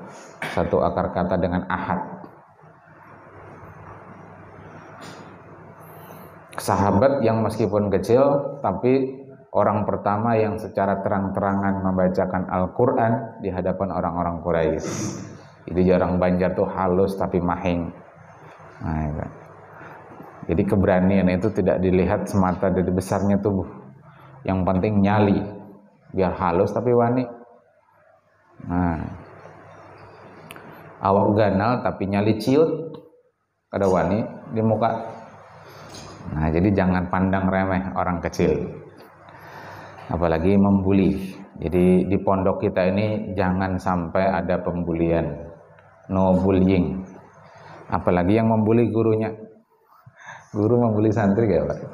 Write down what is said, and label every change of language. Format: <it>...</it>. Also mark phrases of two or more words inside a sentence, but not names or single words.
<id>Satu akar kata dengan Ahad. Sahabat yang meskipun kecil tapi orang pertama yang secara terang-terangan membacakan Al-Quran di hadapan orang-orang Quraisy.</id> <bjn>Jadi jarang Banjar tuh halus tapi mahing.</bjn> <id>Nah, itu. Jadi keberanian itu tidak dilihat semata dari besarnya tubuh.</id> <bjn>Yang penting nyali, biar halus tapi wani. Nah, awak ganal tapi nyali ciut, kada wani di muka.</bjn> <id>Nah, jadi jangan pandang remeh orang kecil, apalagi membuli. Jadi di pondok kita ini jangan sampai ada pembulian,</id> <en>no bullying.</en> <id>Apalagi yang membuli gurunya. Guru membuli santri gak, Pak?</id>